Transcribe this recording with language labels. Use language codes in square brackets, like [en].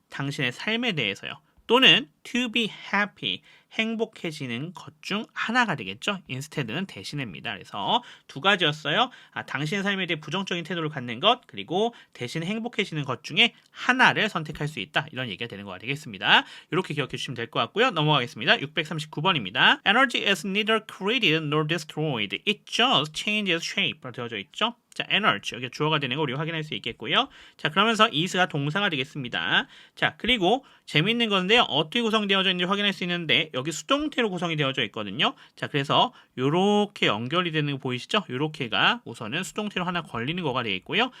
[ko] 당신의 삶에 대해서요. 또는 [en] to be happy, [ko] 행복해지는 것 중 하나가 되겠죠. instead는 대신입니다. 그래서 두 가지였어요. 당신의 삶에 대해 부정적인 태도를 갖는 것, 그리고 대신 행복해지는 것 중에 하나를 선택할 수 있다. 이런 얘기가 되는 거가 되겠습니다. 이렇게 기억해 주시면 될 것 같고요. 넘어가겠습니다. 639번입니다. [en] Energy is neither created nor destroyed. It just changes shape. [ko] 되어져 있죠. 자, energy 여기 주어가 되는 거 우리가 확인할 수 있겠고요. 자, 그러면서 is가 동사가 되겠습니다. 자, 그리고 재미있는 건데요. 어떻게 구성되어져 있는지 확인할 수 있는데 여기 수동태로 구성이 되어져 있거든요. 자, 그래서 요렇게 연결이 되는 거 보이시죠? 요렇게가 우선은 수동태로 하나 걸리는 거가 되겠고요.